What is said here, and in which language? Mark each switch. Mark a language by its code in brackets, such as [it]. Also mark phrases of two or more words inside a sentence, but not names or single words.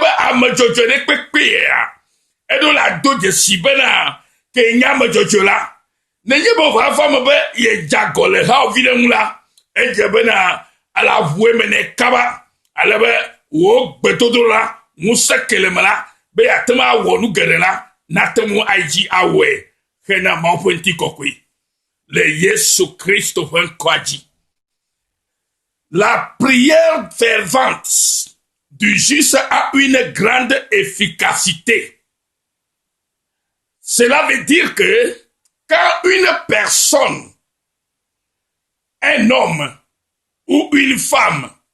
[ee] ame dzɔdzɔe ɖe kpekpea eɖo le ado dzesi bena ke nye ame dzɔdzɔe la nenye be vava me be ye dzagɔ le hawòvi ɖe ŋu la edze bena ala ʋue me ne kaba ale be wò gbedodo la ŋusẽ ke le me la be yeate ŋu awɔ nu geɖe la nate ŋu ayi dzi awɔe hena Mawu ƒe ŋutikɔkɔe le Yesu Kristo ƒe ŋkɔa dzi. [fr] La prière fervente du juste a une grande efficacité. Cela veut dire que quand une personne, un homme ou une femme,